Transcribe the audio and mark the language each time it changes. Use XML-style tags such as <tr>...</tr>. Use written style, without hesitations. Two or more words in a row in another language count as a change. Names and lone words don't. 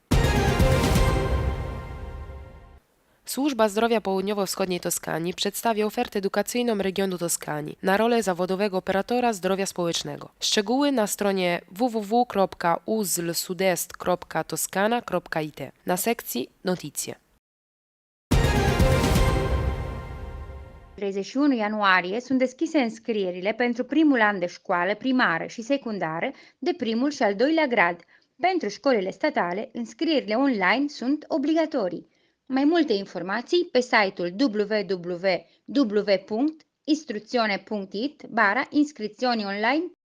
<pl>Służba Zdrowia Południowo-Wschodniej Toskanii przedstawia ofertę edukacyjną regionu Toskanii na rolę zawodowego operatora zdrowia społecznego. Szczegóły na stronie www.uslsudest.toscana.it na sekcji Notizie.</pl> <ro>31 ianuarie sunt deschise înscrierile pentru primul an de școală primară și secundară de primul și al doilea grad. Pentru școlile statale, înscrierile online sunt obligatorii. Mai multe informații pe site-ul www.istruzione.it/iscrizioni online.</ro>